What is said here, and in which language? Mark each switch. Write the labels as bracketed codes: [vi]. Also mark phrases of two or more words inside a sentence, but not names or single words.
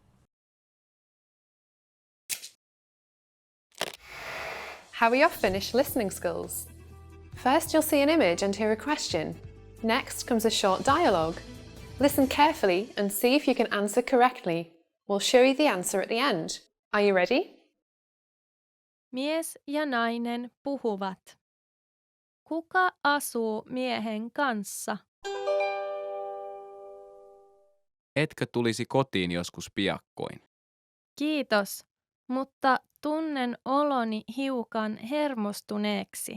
[en] How are your Finnish listening skills? First, you'll see an image and hear a question. Next comes a short dialogue. Listen carefully and see if you can answer correctly. We'll show you the answer at the end. Are you ready? [fi] Mies ja nainen puhuvat. Kuka asuu miehen kanssa? Etkö tulisi kotiin joskus piakkoin? Kiitos, mutta tunnen oloni hiukan hermostuneeksi.